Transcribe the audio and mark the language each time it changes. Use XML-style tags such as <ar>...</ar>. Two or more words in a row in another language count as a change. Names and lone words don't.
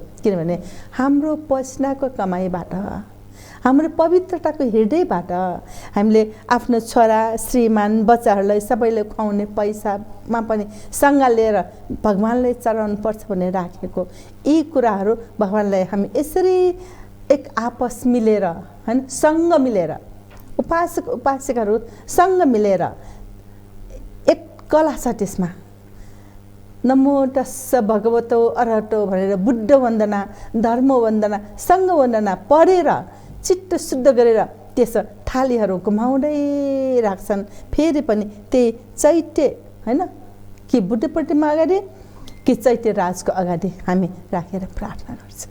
<ne>किनभने हाम्रो पसिनाको कमाइबाट, हाम्रो पवित्रताको हृदयबाट हामीले आफ्नो छोरा, श्रीमान, बच्चाहरूलाई सबैले खुवाउने पैसामा पनि सँगालेर भगवानलाई चढाउनु पर्छ भनेर राखेको यी कुराहरू भगवानलाई हामी यसरी एक आपस मिलेर हैन, सँग मिलेर उपासक उपासिकाहरू सँग मिलेर एक कला छ त्यसमा।</ne> <pi>नमो तस्स भगवतो अरहतो</pi> <ne>भनेर बुद्ध वन्दना, धर्म वन्दना, सङ्घ वन्दना पढेर चित्त शुद्ध गरेर त्यस थालीहरू घुमाउँदै राख्छन्। फेरि पनि त्यही चैत्य हैन कि बुद्ध प्रतिमा अगाडि कि चैत्य राजको अगाडि हामी राखेर प्रार्थना गर्छौँ।</ne>